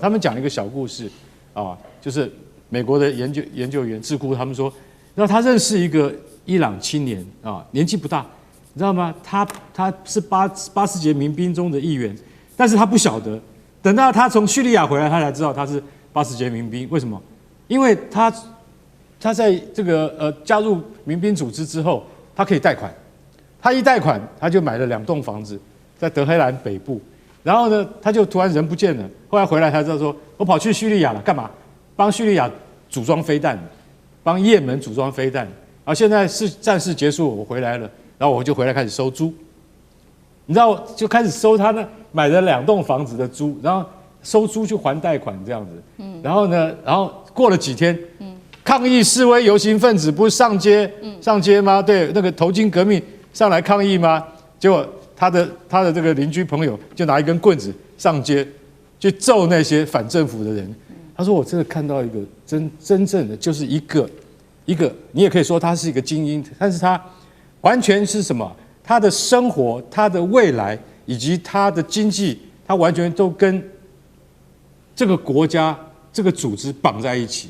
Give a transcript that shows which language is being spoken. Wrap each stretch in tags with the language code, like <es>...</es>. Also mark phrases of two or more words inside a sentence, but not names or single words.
<zh>他們講了一個小故事就是美國的研究員智庫，他們說，然後他認識一個伊朗青年年紀不大，你知道嗎？他是巴斯捷民兵中的一員，但是他不曉得，等到他從敘利亞回來，他才知道他是巴斯捷民兵。為什麼？因為他在這個加入民兵組織之後，他可以貸款，他一貸款，他就買了2棟房子在德黑蘭北部，然後呢，他就突然人不見了，後來回來才知道說，我跑去敘利亞了，幹嘛？幫敘利亞組裝飛彈，幫也門組裝飛彈。現在是戰事結束，我回來了，然後我就回來開始收租，你知道，就開始收他那買了2棟房子的租，然後收租去還貸款這樣子。然後呢，然後過了幾天，抗議示威遊行分子不是上街嗎？對，那個頭巾革命上來抗議嗎？結果他的這個鄰居朋友就拿一根棍子上街去揍那些反政府的人。他說：“我真的看到一個真正的就是一個，你也可以說他是一個精英，但是他完全是什麼？他的生活、他的未來以及他的經濟，他完全都跟這個國家、這個組織綁在一起。</zh>